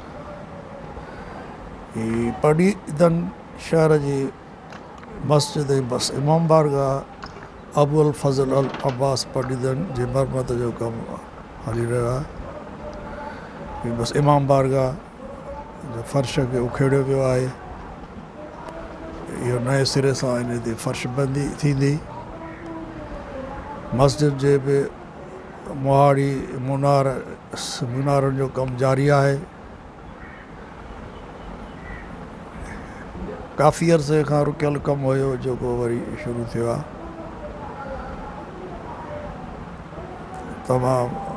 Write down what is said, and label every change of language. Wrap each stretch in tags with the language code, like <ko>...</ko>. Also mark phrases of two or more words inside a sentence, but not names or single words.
<sd>پڈیدن شہر جی مسجد بس امام بارگاہ ابوالفضل عباس پڈیدن جی مرمت جو کم ہلی رہا ہے بس امام بارگاہ جو فرش کے اکھیڑیو پयो आहे इहो नए सिरे सां इन ते फर्श बंदी थींदी मस्जिद जे बि मुहाड़ी मुनारनि जो कमु जारी आहे काफ़ी अरसे खां रुकियल कमु हुयो जेको वरी शुरू थियो आहे तमामु</sd>